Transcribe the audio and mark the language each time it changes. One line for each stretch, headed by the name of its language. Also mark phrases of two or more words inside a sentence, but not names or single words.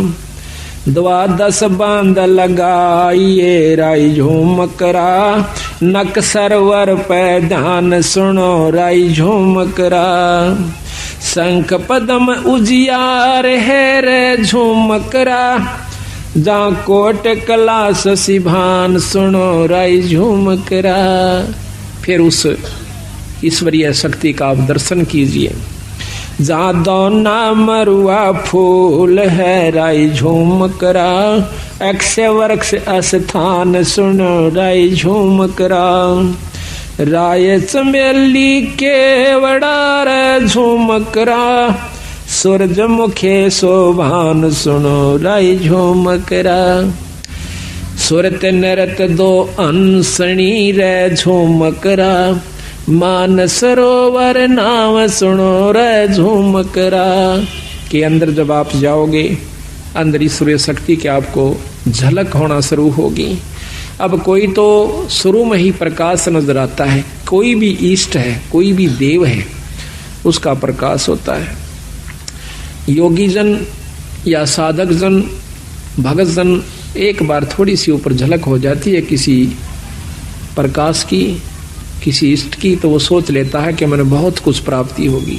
Hindi: 12 बांध लगाइए राई झूमकरा, नक सरवर पे ध्यान सुनो राई झूमकरा, शंख पदम उजियार है रे झूमकरा, जा कोट कला सिभान सुनो राई झूमकरा। फिर उस ईश्वरीय शक्ति का आप दर्शन कीजिए। जा दौना मरुआ फूल है राई झूमकरा, अक्षय वृक्ष स्थान सुनो राई झूमकरा, राय चमेली केवड़ा रे झूमकरा, सूरजमुखे शोभान सुनो राई झूमकरा, सुरत नरत 2 अंसणी रे झूमकरा, मान सरोवर नाम सुनो रे झूमकरा। के अंदर जब आप जाओगे, अंदर ईश्वरीय शक्ति के आपको झलक होना शुरू होगी। अब कोई तो शुरू में ही प्रकाश नजर आता है, कोई भी इष्ट है, कोई भी देव है, उसका प्रकाश होता है। योगी जन या साधक जन, भगत जन, एक बार थोड़ी सी ऊपर झलक हो जाती है किसी प्रकाश की, किसी इष्ट की, तो वो सोच लेता है कि मैंने बहुत कुछ प्राप्ति होगी।